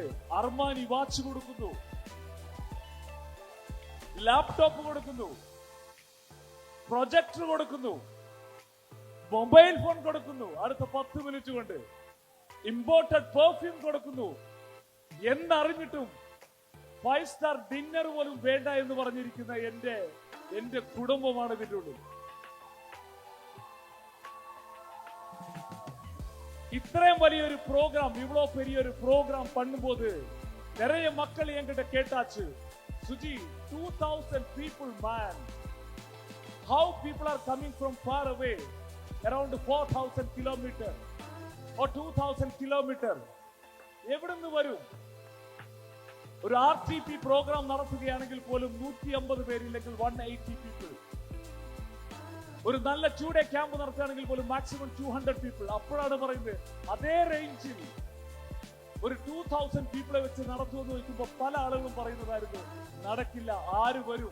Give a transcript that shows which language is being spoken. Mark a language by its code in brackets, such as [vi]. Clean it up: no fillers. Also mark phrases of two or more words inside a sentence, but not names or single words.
[ml] അർമാനി വാച്ച് കൊടുക്കുന്നു, ലാപ്ടോപ്പ് കൊടുക്കുന്നു, പ്രൊജക്ടർ കൊടുക്കുന്നു, [en] mobile phone [ml] കൊടുക്കുന്നു. അടുത്ത 10 മിനിറ്റ് കൊണ്ട് [en] imported perfume [ml] കൊടുക്കുന്നു. എന്നറിഞ്ഞിട്ടും 5 [en] star dinner [ml] പോലും വേണ്ട എന്ന് പറഞ്ഞിരിക്കുന്ന എന്റെ കുടുംബമാണ് ഇതിന്റെ ഉള്ളിൽ. [ta] இத்தனையும் വലിയൊരു ப்ரோக்ராம், இவ்வளவு பெரிய ஒரு ப்ரோக்ராம் பண்ணும்போது நிறைய மக்கள் என்கிட்ட கேட்டாச்சு, [en] சுஜி 2000 people man, how people are coming from far away, around 4000 kilometer or 2000 kilometer, [ml] എവിടുന്ന് വരും? ഒരു RTP പ്രോഗ്രാം നടത്തുകയാണെങ്കിൽ പോലും 150 പേരില്ലെങ്കിൽ 180 people. ഒരു നല്ല 2 [en] day camp [ml] നടത്തുകയാണെങ്കിൽ പോലും മാക്സിമം 200 people. അപ്പോഴാണ് പറയുന്നത് അതേ റേഞ്ചിൽ ഒരു 2000 പീപ്പിളെ വെച്ച് നടത്തുമെന്ന് ചോദിക്കുമ്പോൾ പല ആളുകളും പറയുന്നതായിരുന്നു നടക്കില്ല, ആര് വരും?